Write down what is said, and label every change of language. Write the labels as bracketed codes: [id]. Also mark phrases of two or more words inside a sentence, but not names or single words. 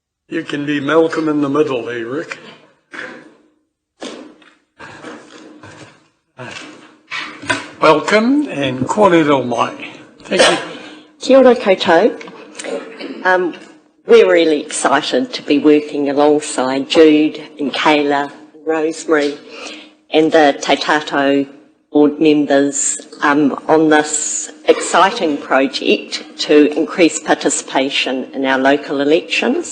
[en] You can be Malcolm in the middle there, Rick. Welcome and [mi] kōrero mai. [en] Thank you. [mi] Kia ora koutou. We're really excited to be working alongside Jude and Kayla and Rosemary and the Te Tātou board members on this exciting project to increase participation in our local elections.